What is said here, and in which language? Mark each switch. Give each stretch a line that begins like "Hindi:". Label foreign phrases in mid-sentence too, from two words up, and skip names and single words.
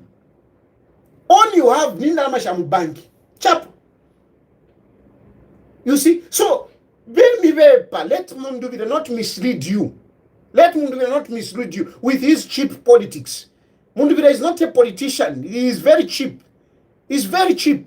English: All you have
Bemba: nindalama sha mu bank
English: chap. You see, so let Mundubile not mislead you. Let Mundubile not mislead you with his cheap politics. Mundubile is not a politician. He is very cheap. He's very cheap.